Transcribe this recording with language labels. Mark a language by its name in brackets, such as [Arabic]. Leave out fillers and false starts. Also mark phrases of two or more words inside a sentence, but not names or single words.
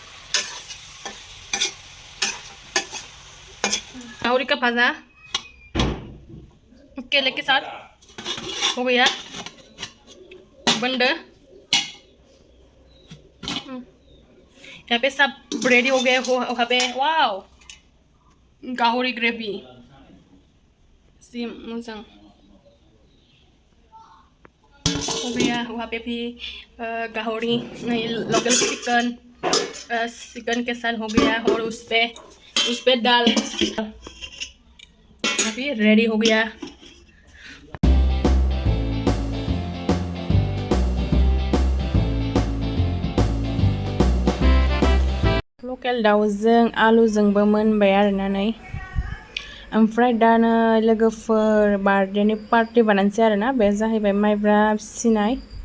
[Hindi] काउरी का भाजा, केले के साथ हो गया बंद यहाँ पे सब रेडी हो गए हो वहाँ पे वाओ गाहरी ग्रेवी सिम मोजां हो गया वहाँ पे भी गाहरी लोकल चिकन चिकन के साथ हो गया और उस पे दाल अभी रेडी हो गया [Bodo] लकेल दाउजों आलुजोंबो मोनबाय आरोना नै ओमफ्राय दा नै लोगोफोर [English] birthday party [Bodo] बानायनोसै आरोना बे जाहैबाय माइब्रा फिसिनाय